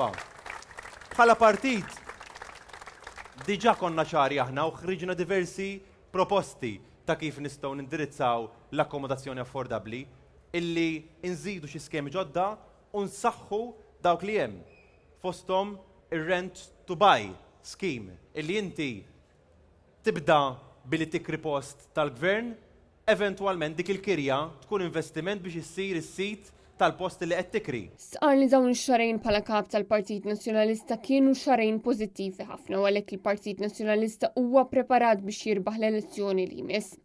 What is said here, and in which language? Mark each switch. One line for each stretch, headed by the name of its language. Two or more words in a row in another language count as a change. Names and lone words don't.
Maltese: Bħala partit diġà konna ċari aħna u ħriġna diversi proposti ta' kif nistgħu nindirizzaw l-akkomodazzjoni affordabbli illi nżidu xi skemi ġodda u nsaħħu dawk li hemm. Fosthom ir-
English: rent to buy scheme
Maltese: illi inti tibda billi tikri post tal-gvern, eventwalment dik il-kirja tkun investiment biex issir is-sit tal-post li qed tikri. Sqar li dawn ix-xarejn bħala kap tal-Partit Nazzjonalista kienu xarejn pożittivi ħafna u għalhekk il-Partit Nazzjonalista huwa preparat biex jirbaħ l-elezzjoni li jmiss.